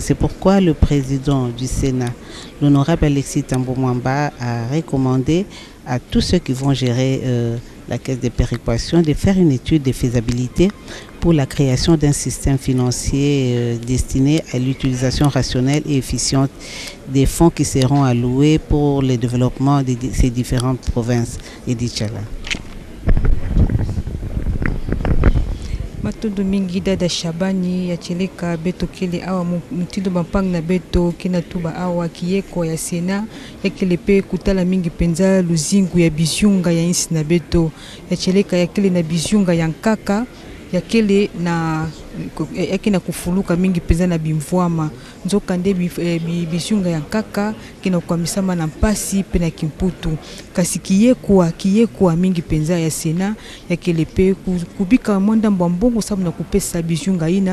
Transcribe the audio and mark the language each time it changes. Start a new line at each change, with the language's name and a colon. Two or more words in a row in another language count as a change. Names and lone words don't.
French: C'est pourquoi le président du Sénat, l'honorable Alexis Thambwe Mwamba, a recommandé à tous ceux qui vont gérer la caisse de péréquation de faire une étude de faisabilité pour la création d'un système financier destiné à l'utilisation rationnelle et efficiente des fonds qui seront alloués pour le développement de ces différentes provinces. Edith Tchala.
Kituba (Democratic Republic of Congo): Matondo mingi dada Shabani ya cheleka beto kele awa mutindo bampang na beto kina tuba awa kiyeko ya Sena ya kele pe kutala mingi penza luzingu ya bizunga ya insi na beto ya cheleka ya kele na bizunga ya nkaka ya kele na yakina kufuluka mingi penza na bimvwama nzoka nde bizunga ya nkaka kina kwamisama na mpasi pe na kimputu kasi kiyekwa mingi penza ya Sena ya kele pe kubika mwanda mbambongo sabu na kupesa bizunga